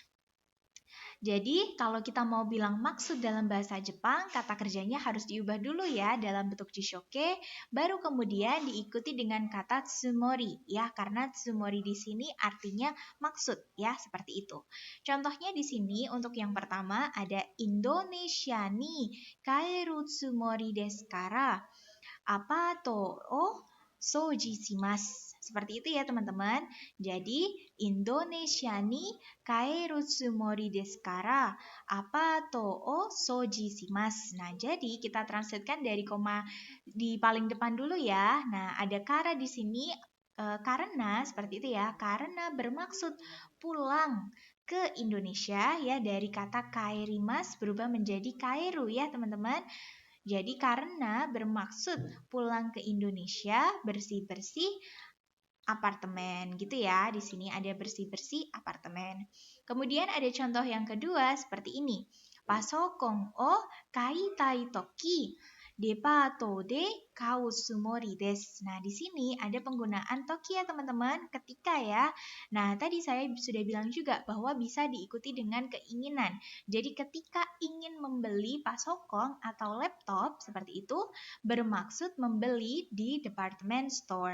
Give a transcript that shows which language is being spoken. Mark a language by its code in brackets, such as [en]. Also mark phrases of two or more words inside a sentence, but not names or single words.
[id] Jadi, kalau kita mau bilang maksud dalam bahasa Jepang, kata kerjanya harus diubah dulu ya dalam bentuk jishoke, baru kemudian diikuti dengan kata tsumori ya, karena tsumori di sini artinya maksud ya, seperti itu. Contohnya di sini untuk yang pertama ada [ja] インドネシアに帰るつもりですからアパートを掃除します. [id] Seperti itu ya, teman-teman. [ja] Jadi, インドネシアに帰るつもりですからアパートを掃除します. [id] Nah, jadi kita translatekan dari koma di paling depan dulu ya. Nah, ada kara di sini karena seperti itu ya. Karena bermaksud pulang ke Indonesia ya, dari kata kaerimas berubah menjadi kaeru ya, teman-teman. Jadi karena bermaksud pulang ke Indonesia, bersih-bersih apartemen gitu ya. Di sini ada bersih-bersih apartemen. Kemudian ada contoh yang kedua seperti ini. [ja] パソコンを買いたい時デパートで買うつもりです. [id] Nah, di sini ada penggunaan toki ya teman-teman, ketika ya. Nah, tadi saya sudah bilang juga bahwa bisa diikuti dengan keinginan. Jadi ketika ingin membeli pasokong atau laptop seperti itu, bermaksud membeli di department store.